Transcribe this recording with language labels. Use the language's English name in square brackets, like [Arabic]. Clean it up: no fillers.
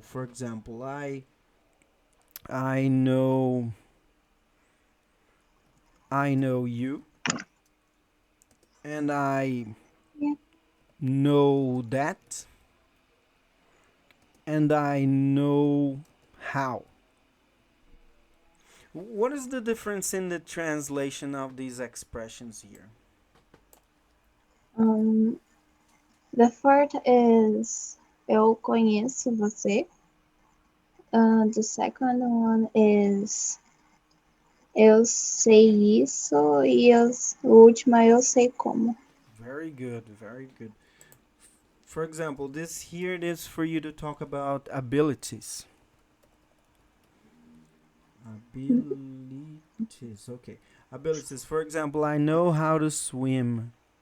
[English] For example, I know you, and I Yeah. know that, and I know how. What is the difference in the translation of these expressions here? The first is [Portuguese] eu conheço você. [English] The second one is [Portuguese] eu sei isso e o último é eu sei como. [English] Very good, very good. For example, this here it is for you to talk about abilities. Abilities, okay. Abilities, for example, I know how to swim.